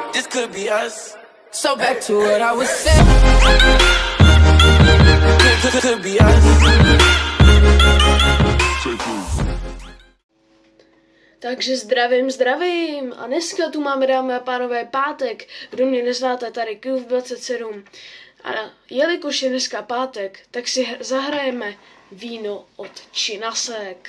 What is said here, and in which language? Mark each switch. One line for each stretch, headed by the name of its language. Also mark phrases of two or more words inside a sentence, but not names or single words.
English: this could be us. So back to what I was saying. Could be us.
Czech: Takže zdravím a dneska tu máme, dámy a pánové, pátek. Kdo mě neznáte, tady Cube27. A jelikož je dneska pátek, tak si zahrajeme víno od Činasek.